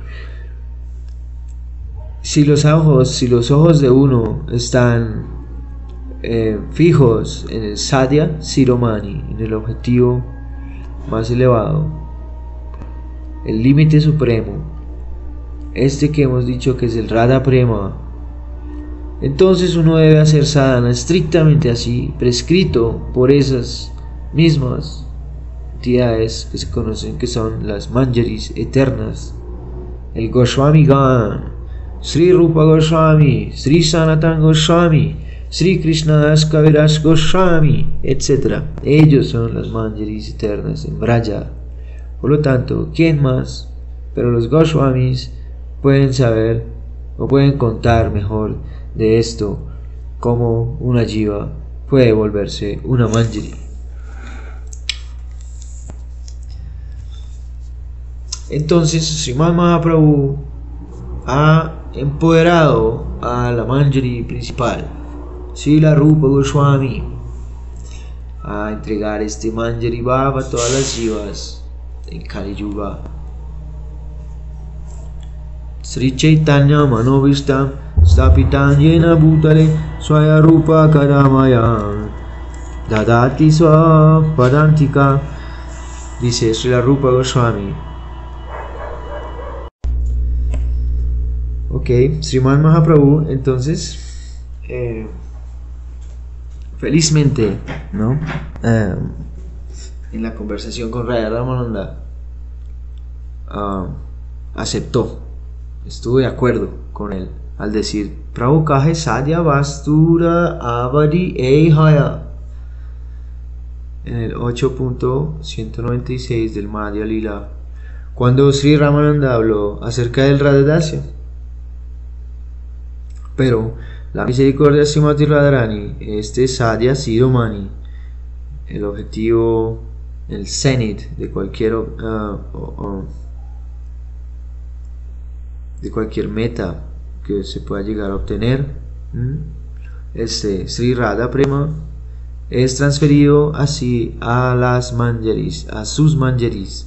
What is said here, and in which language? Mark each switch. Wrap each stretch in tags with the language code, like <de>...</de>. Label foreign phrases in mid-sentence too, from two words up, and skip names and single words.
<es>Si los ojos de uno están fijos en el</es> <sa>साध्य शिरोमणि,</sa> <es>en el objetivo más elevado, el límite supremo, que hemos dicho que es el Radha Prema, entonces uno debe hacer sadhana estrictamente así, prescrito por esas mismas entidades que se conocen que son las Manjaris eternas, el Goswami Gan, Sri Rupa Goswami, Sri Sanatana Goswami, Sri Krishnadas Kaviraj Goswami, etc. Ellos son las manjaris eternas en Braja. Por lo tanto, ¿quién más? Pero los Goswamis pueden saber o pueden contar mejor de esto, cómo una jiva puede volverse una manjari. Entonces, Srimad Mahaprabhu ha empoderado a la manjari principal, Srila Rupa Goswami, a entregar este</es> <sa>मञ्जरी भाव</sa> <es>a todas las jivas en Kali Yuga.</es> <sa>श्री चैतन्य मनोऽभीष्टं स्थापितं येन भूतले स्वयं रूपः कदा मह्यं ददाति स्व पदान्तिकम्,</sa> <es>dice Srila Rupa Goswami. Ok, Srimad Mahaprabhu, entonces, felizmente, ¿no? En la conversación con Radha Ramananda, aceptó, estuvo de acuerdo con él al decir</es> <bn>প্রভু কহে সাধ্য বস্তুর অবধি এই হয়</bn> <es>en el 8.196 del Madhya Lila, cuando Sri Ramananda habló acerca del Radha Dasya. Pero la misericordia de Srimati Radharani, este</es> <sa>साध्य शिरोमणि,</sa> <es>el objetivo, el cenit de cualquier meta que se pueda llegar a obtener, este Sri Radha Prema es transferido así a las manjaris, a sus manjaris.</es>